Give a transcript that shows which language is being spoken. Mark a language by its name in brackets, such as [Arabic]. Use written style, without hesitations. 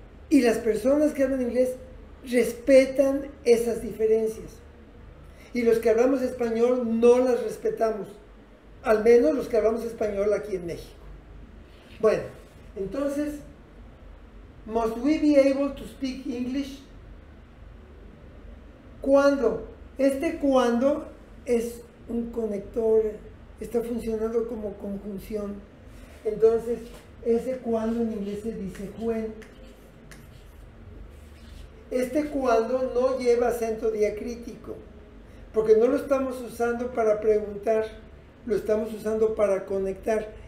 [Spanish] Y las personas que hablan inglés respetan esas diferencias. Y los que hablamos español no las respetamos. Al menos los que hablamos español aquí en México. Bueno, entonces, [English] must we be able to speak English? [Spanish] ¿Cuándo? Este cuando es un conector, está funcionando como conjunción. Entonces, ese cuando en inglés se dice when. Este cuando no lleva acento diacrítico, porque no lo estamos usando para preguntar, lo estamos usando para conectar.